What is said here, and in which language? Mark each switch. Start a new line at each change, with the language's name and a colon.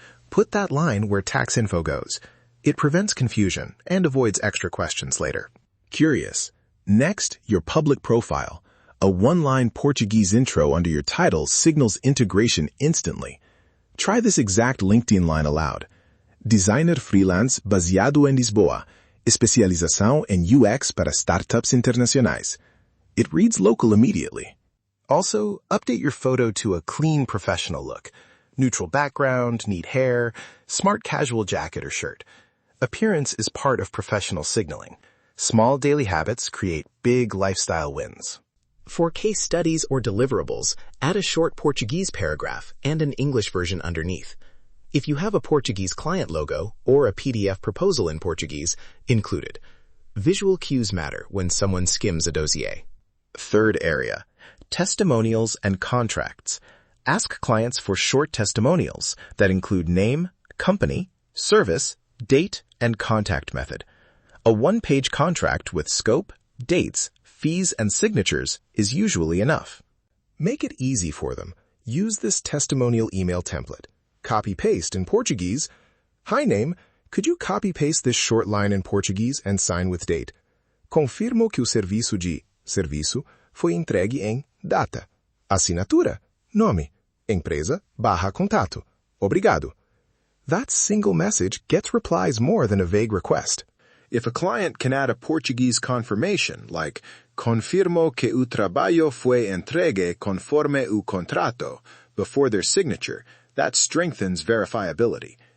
English: Put that line where tax info goes. It prevents confusion and avoids extra questions later. Curious. Next, your public profile. A one-line Portuguese intro under your title signals integration instantly. Try this exact LinkedIn line aloud.
Portuguese: Designer freelance baseado em Lisboa. Especialização em UX para startups internacionais.
English: It reads local immediately. Also, update your photo to a clean professional look. Neutral background, neat hair, smart casual jacket or shirt. Appearance is part of professional signaling. Small daily habits create big lifestyle wins. For case studies or deliverables, add a short Portuguese paragraph and an English version underneath. If you have a Portuguese client logo or a PDF proposal in Portuguese, include it. Visual cues matter when someone skims a dossier. Third area, testimonials and contracts. Ask clients for short testimonials that include name, company, service, date, and contact method. A one-page contract with scope, dates, fees, and signatures is usually enough. Make it easy for them. Use this testimonial email template. Copy-paste in Portuguese. Hi name, could you copy-paste this short line in Portuguese and sign with date?
Portuguese: Confirmo que o serviço foi entregue em data. Assinatura, nome, empresa, /contato. Obrigado.
English: That single message gets replies more than a vague request. If a client can add a Portuguese confirmation, like
Portuguese: confirmo que o trabalho foi entregue conforme o contrato,
English: before their signature, that strengthens verifiability.